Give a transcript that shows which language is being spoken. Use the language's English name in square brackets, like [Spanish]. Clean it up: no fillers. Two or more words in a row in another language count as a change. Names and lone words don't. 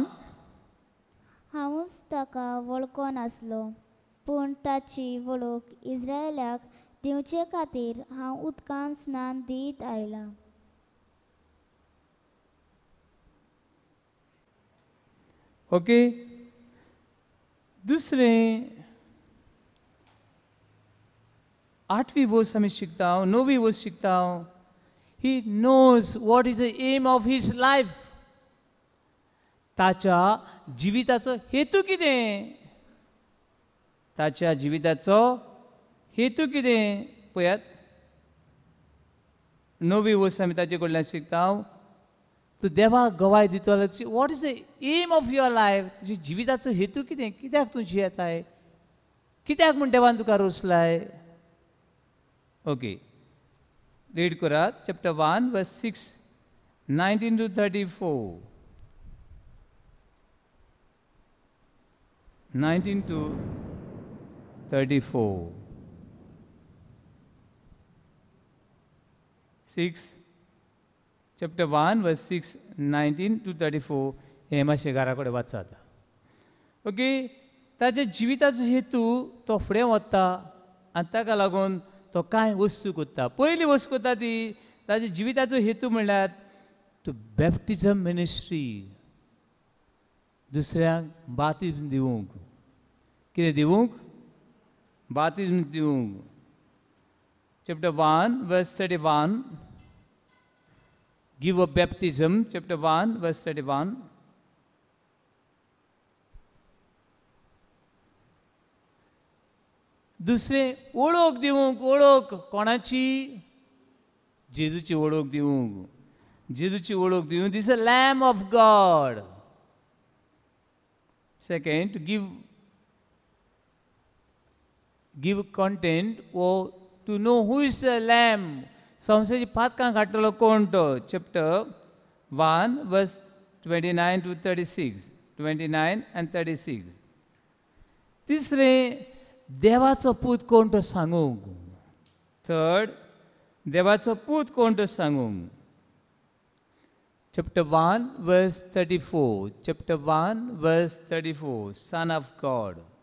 [Konkani] हांवूच ताका वळखो नासलो, पूण ताची वळख इस्रायेलाक दिवचे खातीर हांव उदकान स्नान दीत आयलां. ओके. दुसरें 8वी वर्स आमी शिकता. 9वी वर्स शिकता. [English] He knows what is the aim of his life. [Konkani] ताच्या जिविताचो हेतू कितें. ताच्या जिविताचो हेतू कितें पळयात. 9वी वर्स आमी ताचे कडल्यान शिकता. तूं देवाक गवाय दितलो. [English] What is the aim of your life. [Konkani] तुज्या जिविताचो हेतू कितें. कित्याक तूं जियेताय. कित्याक म्हूण देवान तुका रोसलाय. ओके. रीड करात. [English] chapter 1 verse 6 19 to 34. 19 to 34. [Konkani] 6 [English] chapter 1 verse 6 19 to 34 [Konkani] हे मातशें घरा कडेन वाचात. ओके. ताच्या जिविताचो हेतू तो फुडें वता आनी ताका लागून तो कांय वस्तू करता. पयली वस्त करता ती ताच्या जिविताचो हेतू म्हणल्यार [English] to baptism ministry. [Konkani] दुसऱ्यांक बातिज्म दिवंक. कितें दिवंक. बातिज्म दिवंक. [English] चॅप्टर 1 verse 31. Give a baptism. Chapter 1 verse 31. [Konkani] दुसरें ओळख दिवंक. ओळख कोणाची. जेजूची ओळख दिवंक. जेजूची ओळख दिवंक. [English] This is a lamb of God. Second to give content o to know who is a lamb. [Konkani] संवसाराची पातकां काडटलो कोण तो. [English] chapter 1 verse 29 to 36. 29 and 36. [Konkani] तिसरें देवाचो पूत कोण तो सांगूंक. थर्ड देवाचो पूत कोण तो सांगूंक. [English] chapter 1 verse 34. chapter 1 verse 34. Son of God.